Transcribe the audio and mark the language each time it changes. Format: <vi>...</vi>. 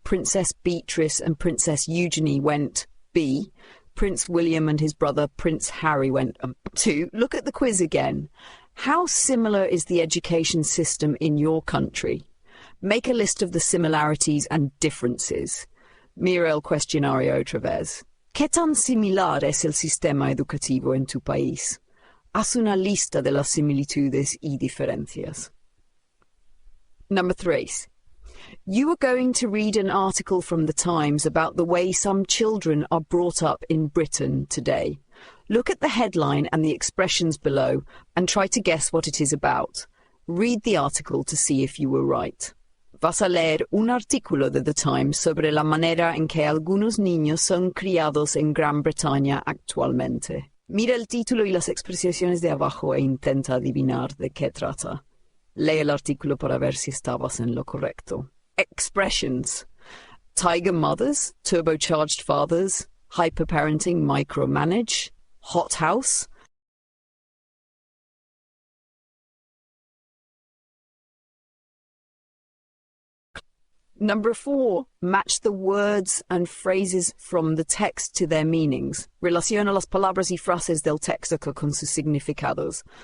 <en>Princess Beatrice and Princess Eugenie went, B. Prince William and his brother Prince Harry went. 2. Look at the quiz again. How similar is the education system in your country? Make a list of the similarities and differences.</en> <es>Mira el cuestionario otra vez. ¿Qué tan similar es el sistema educativo en tu país? Haz una lista de las similitudes y diferencias.</es> <en>Number 3. You are going to read an article from the Times about the way some children are brought up in Britain today. Look at the headline and the expressions below and try to guess what it is about. Read the article to see if you were right.</en> <es>Vas a leer un artículo de The Times sobre la manera en que algunos niños son criados en Gran Bretaña actualmente. Mira el título y las expresiones de abajo e intenta adivinar de qué trata. Lee el artículo para ver si estabas en lo correcto.</es> <en>Expressions. Tiger mothers, turbocharged fathers, hyperparenting, micromanage, hothouse. Number 4, match the words and phrases from the text to their meanings.</en> <es>Relaciona las palabras y frases del texto con sus significados.</es>